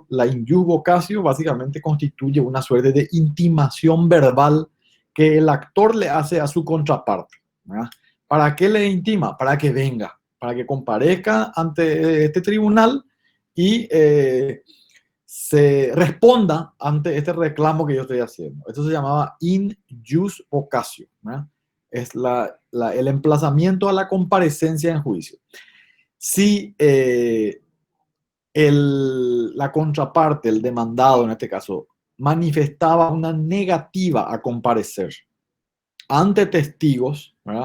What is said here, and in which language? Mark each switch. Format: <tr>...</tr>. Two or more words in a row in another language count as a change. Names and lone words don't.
<es>La</es> <la>injus vocatio</la> <es>básicamente constituye una suerte de intimación verbal que el actor le hace a su contraparte, ¿verdad? ¿Para qué le intima? Para que venga, para que comparezca ante este tribunal y se responda ante este reclamo que yo estoy haciendo. Esto se llamaba</es> <la>in jus vocatio,</la> <es>¿verdad? Es el emplazamiento a la comparecencia en juicio. Si la contraparte, el demandado en este caso, manifestaba una negativa a comparecer ante testigos, ¿verdad?</es>